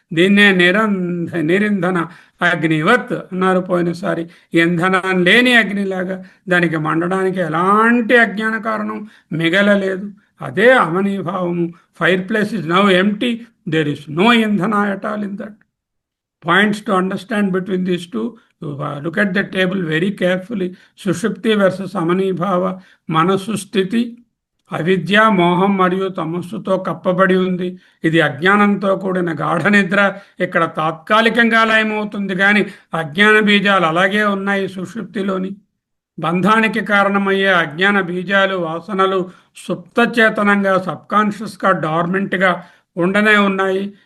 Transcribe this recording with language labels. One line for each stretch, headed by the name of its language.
Telugu: దీన్నే నిరింధన అగ్నివత్ అన్నారు పోయినసారి. ఇంధనం లేని అగ్నిలాగా దానికి మండడానికి ఎలాంటి అజ్ఞాన కారణం మిగలలేదు. అదే అమనీభావము.
English: Fireplace is now empty, there is no ఇంధన at all in that. Points to understand between these two. Look at the table very carefully. Sushupti versus Amanibhava.
Telugu: మనసు స్థితి అవిద్య, మోహం మరియు తమస్సుతో కప్పబడి ఉంది. ఇది అజ్ఞానంతో కూడిన గాఢ నిద్ర. ఇక్కడ తాత్కాలికంగా లయమవుతుంది, కానీ అజ్ఞాన బీజాలు అలాగే ఉన్నాయి సుషుప్తిలోని. బంధానికి కారణమయ్యే అజ్ఞాన బీజాలు, వాసనలు సుప్తచేతనంగా, సబ్కాన్షియస్గా, డార్మెంట్గా ఉండనే ఉన్నాయి.